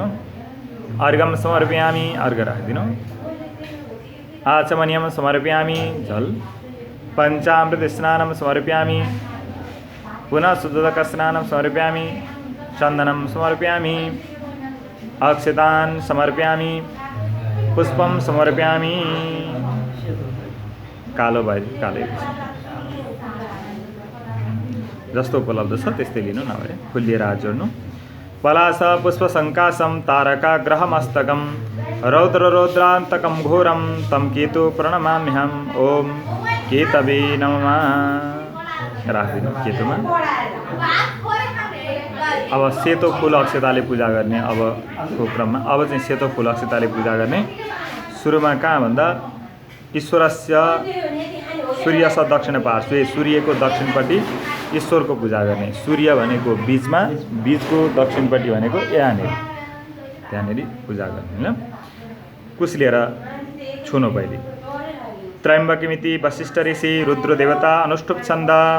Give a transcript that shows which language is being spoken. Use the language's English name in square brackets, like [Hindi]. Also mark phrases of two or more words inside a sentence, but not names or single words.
[Sanskrit] अर्घं समर्पयामि। [Nepali] अर्घ राखिदिनु। [Sanskrit] आचमनीयं समर्पयामि। जल पंचामृतस्नानं समर्पयामि। पुनः शुद्धोदकस्नानं समर्पयामि। चन्दनं समर्पयामि। अक्षतान् समर्पयामि पुष्पं समर्पयामि। [Nepali] कालो भए कालै जस्तो उपलब्ध छ त्यस्तै लिनु, नभए फुल लिएर हात जोड्नु। [Sanskrit] पलास पुष्प सङ्कासं तारकाग्रहमस्तकं रौद्रान्तकं घोरं तं केतु प्रणमाम्यहम्। ओम केतवे नमः। [Nepali] राखिदिनु केतुमा। अब सेतो फुल अक्षताले पूजा गर्ने अबको क्रममा अब चाहिँ सेतो फुल अक्षताले पूजा गर्ने। सुरुमा कहाँ भन्दा [Sanskrit] ईश्वरस्य सूर्यस दक्षिण पार्श्वे, [Nepali] सूर्यको दक्षिणपट्टि ईश्वरको पूजा गर्ने। सूर्य भनेको बीचमा, बीचको दक्षिणपट्टि भनेको यहाँनिर, त्यहाँनिर पूजा गर्ने। ल कुश लिएर छुनु पहिले। [Sanskrit] त्रयम्बकमिति वशिष्ठ ऋषि रुद्र देवता अनुष्ठुप छन्द।